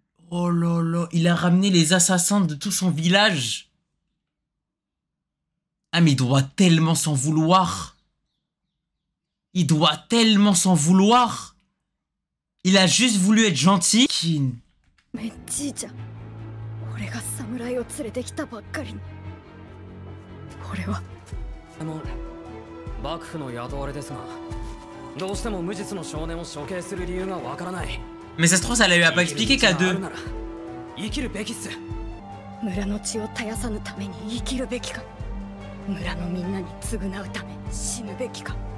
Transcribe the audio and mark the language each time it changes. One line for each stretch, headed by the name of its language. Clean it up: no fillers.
French: Oh là là, il a ramené les assassins de tout son village. Ah mais il doit tellement s'en vouloir. Il doit tellement s'en vouloir. Il a juste voulu être gentil. Kin.
Japanese: じいちゃん、俺が侍を連れてきたばっかりに。俺は幕府の雇われですが、どうしても無実の少年を処刑する理由がわからない。
French: Mais ça se trouve, ça lui a pas expliqué qu'à deux.
Japanese: 生きるべきっす。村の血を絶やさぬために生きるべきか、村のみんなに償うため死ぬべきか。